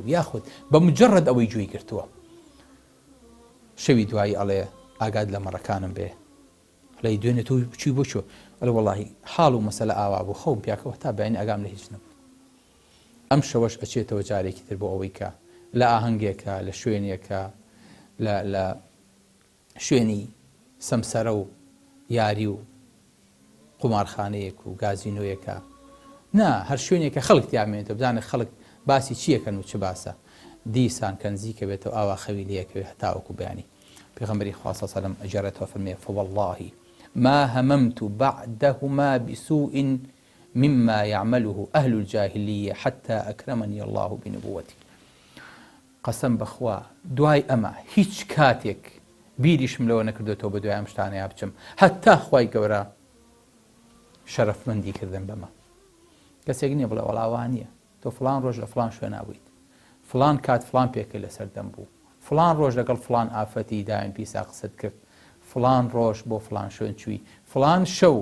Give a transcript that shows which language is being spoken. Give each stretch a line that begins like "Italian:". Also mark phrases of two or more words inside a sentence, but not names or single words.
Central Kurdish: و یاخود بە مجرد ئەوەی گوێی گرتووە شەوی دوایی ئەڵێ ئاگاد لە مەڕەکانم بێ لەی دوێنێ تۆ بچووی بۆ چۆ ئەڵێ وەڵاهی حاڵ و مەسەلە ئاوا بوو خەوم پیاکەوە تا بەیانی ئاگام لە هیچ نەبوو ئەم شەوەش ئەچێتەوە جارێکی تر بۆ ئەوەی کە لە ئاهەنگێکە لە شوێنێکە لە شوێنی سەمسەرە و یاری و قومارخانەیەک و گازینۆیەکە نا هەر شوێنێکە خەڵک تیامێنێتەوە بزانێت خەڵک باسی چیەکەن و چ باسە دیسان کە نزیکە بێتەوە ئاوا خەوی لەیەکەوێ هەتاوەکو بەیانی پێغەمبەری خوا
Arabic: صلی الله علیه و سلم
Central Kurdish: ئەجارێتەوە فەرمێ
Arabic: فوالله ما هممت بعدهما بسوء مما يعمله أهل الجاهلية حتى أكرمني الله بنبوته
Central Kurdish: قسم بخوا دوای ئەمە هیچ کاتێک بیریشم لەوە نەکردێتەوە بە دوای ئەم شتانەیە بچم هەتا خوای گەورە شەرەفمەندی کردم بەمە کەسێک نییە بڵێ وەڵاوان نییە تۆ فڵان ڕۆژ لە فڵان شوێنە بوویت فڵان کات فڵان پێکە لەسەر دەم بوو فڵان ڕۆژ لەگەڵ فڵان ئافەتی دایم پیسا قسەت کرد فڵان ڕۆژ بۆ فڵان شوێن چووی فڵان شەو